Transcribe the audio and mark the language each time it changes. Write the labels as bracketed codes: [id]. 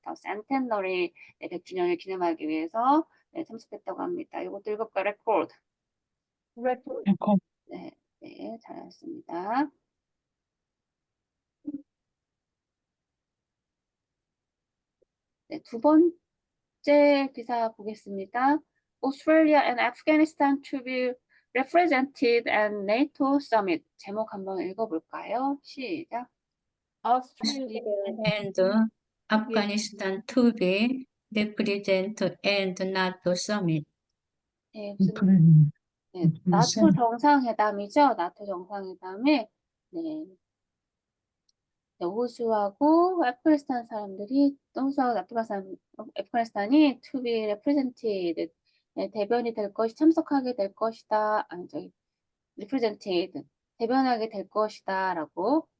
[ko] 더 centenary 100주년을 기념하기 위해서 참석했다고 합니다. 이것도 읽어볼까? record. 네. 네. 잘했습니다. 네, 두 번째 기사 보겠습니다. [en] Australia and Afghanistan to be represented at NATO summit. [ko] 제목 한번 읽어볼까요? 시작. [en] Australia And Afghanistan to be represented and NATO summit. [ko] 네, 무슨 나토 정상회담이죠. 나토 정상회담에 호주하고 아프가니스탄 사람들이 호주하고 아프가니스탄이 [en] to be represented [ko] 대변이 될 것이 참석하게 될 것이다. represented 대변하게 될 것이다라고